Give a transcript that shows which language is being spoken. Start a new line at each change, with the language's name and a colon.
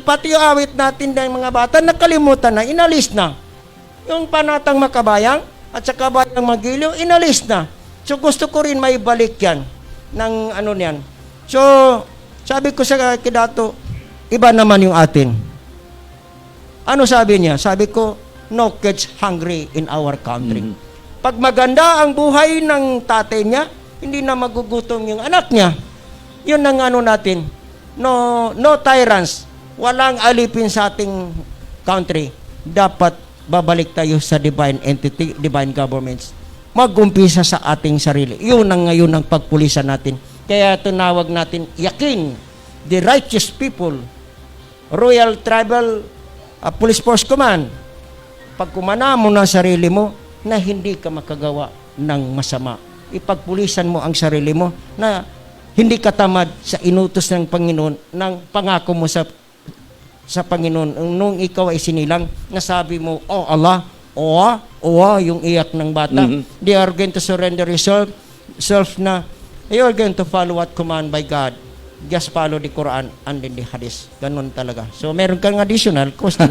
Filipino: Pati yung awit natin ng mga bata, nakalimutan na, inalis na. Yung panatang makabayang, at sa kabayang magiliw, inalis na. So gusto ko rin may balik yan, ng niyan. So, sabi ko sa Kidato, iba naman yung atin. Ano sabi niya? Sabi ko,
English: no kids hungry in our country.
Filipino: Pag maganda ang buhay ng tatay niya, hindi na magugutom yung anak niya. Yun ang ano natin.
English: No tyrants.
Filipino: Walang alipin sa ating country. Dapat babalik tayo sa divine entity, divine governments. Mag-umpisa sa ating sarili. Yun ang ngayon ang pagpulisan natin. Kaya tinawag natin yakin,
English: the righteous people,
Filipino: Royal Tribal Police Force Command. Pag kumana mo na sarili mo na hindi ka makagawa ng masama, ipagpulisan mo ang sarili mo na hindi ka tamad sa inutos ng Panginoon, ng pangako mo sa Panginoon. Nung ikaw ay sinilang, nasabi mo, oh Allah, yung iyak ng bata.
English: They are going to surrender yourself na you are going to follow what command by God. Just follow the Quran and then the Hadith.
Filipino: Ganun talaga.
English: So, meron kang additional question.